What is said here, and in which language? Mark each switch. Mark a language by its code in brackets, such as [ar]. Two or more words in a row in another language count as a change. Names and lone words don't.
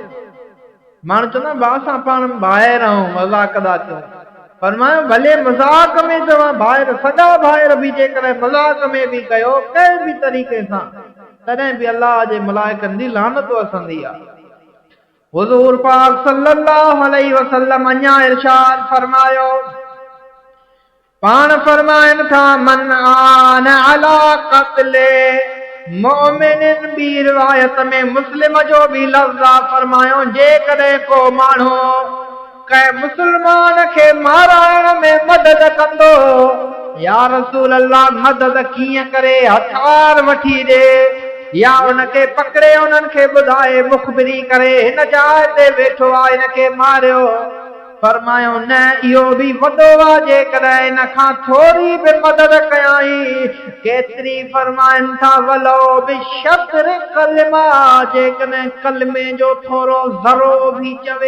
[sd] माण्हू चवंदा भाउ सां पाण भाइर आहियूं, मज़ाक था कयूं, फरमायो भले मज़ाक में तव्हां भाइर, सॻा भाइर बि जेकॾहिं मज़ाक में बि कयो कंहिं बि तरीक़े सां, तॾहिं बि अलाह जे मलाइकनि जी लानत वसंदी आहे। हुज़ूर पाक [ar] صلى الله عليه وسلم [sd] अञा इरशाद फरमायो, पाण फरमाइनि था [ar] من أعان على قتل مؤمن, [sd] ॿी रिवायत में मुस्लिम जो बि लफ़्ज़ आहे, फरमायो जेकॾहिं को माण्हू कंहिं मुस्लमान खे माराइण में मदद कंदो, [ar] يا رسول [sd] अल्लाह मदद कीअं करे, हथियार वठी ॾे या उनखे पकड़े उन्हनि खे ॿुधाए मुखबिरी करे हिन जाइ ते वेठो आहे हिनखे मारियो, फरमायो न इहो बि वॾो आहे जेकॾहिं इन खां थोरी बि मदद कयाई, केतिरी फरमाइनि था [ar] ولو بشطر كلمة, [sd] जेकॾहिं कलमे जो थोरो ज़रो बि चवे।